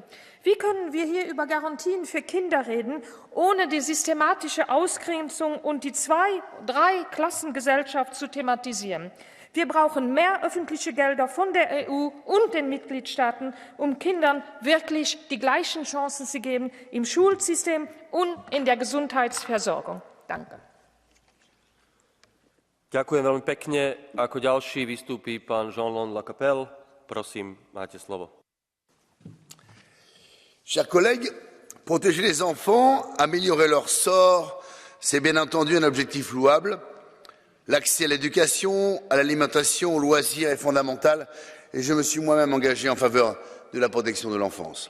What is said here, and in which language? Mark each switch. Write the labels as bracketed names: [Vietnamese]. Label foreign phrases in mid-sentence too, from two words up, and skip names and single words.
[German] Wie können wir hier über Garantien für Kinder reden, ohne die systematische Ausgrenzung und die 2-3-Klassengesellschaft zu thematisieren? Wir brauchen mehr öffentliche Gelder von der EU und den Mitgliedstaaten, um Kindern wirklich die gleichen Chancen zu geben im Schulsystem und in der Gesundheitsversorgung. Danke. [Slovak] Ďakujem veľmi pekne. Ako ďalší vystúpi pán Jean-Lon Lacapelle. Prosím, máte slovo. [French] Chers collègues, protéger les enfants, améliorer leur sort, c'est bien entendu un objectif louable. L'accès à l'éducation, à l'alimentation, aux loisirs est fondamental et je me suis moi-même engagé en faveur de la protection de l'enfance.